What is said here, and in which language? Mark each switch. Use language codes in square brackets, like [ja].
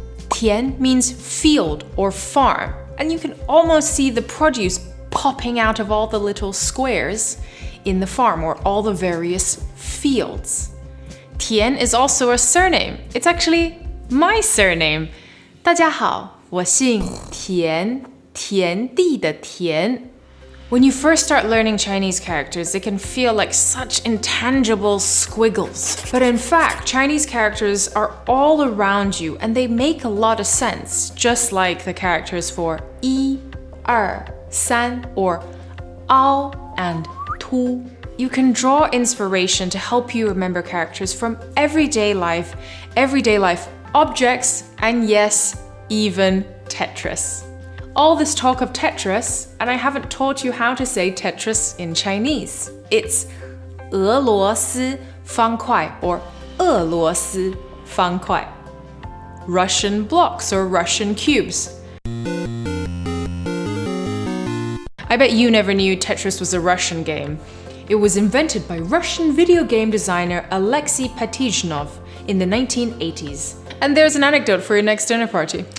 [en] Tian means field or farm, and you can almost see the produce popping out of all the little squares in the farm or all the various fields. Tian is also a surname. It's actually my surname. [zh] 大家好，我姓田，田地的田。 [en] When you first start learning Chinese characters, they can feel like such intangible squiggles. But in fact, Chinese characters are all around you and they make a lot of sense, just like the characters for 1, 2, 3 or 凹 and 凸. You can draw inspiration to help you remember characters from everyday life objects, and yes, even Tetris. All this talk of Tetris, and I haven't taught you how to say Tetris in Chinese. It's 俄罗斯方块 or 俄罗斯方块. Russian blocks or Russian cubes. I bet you never knew Tetris was a Russian game. It was invented by Russian video game designer Alexei Patizhnov in the 1980s. And there's an anecdote for your next dinner party.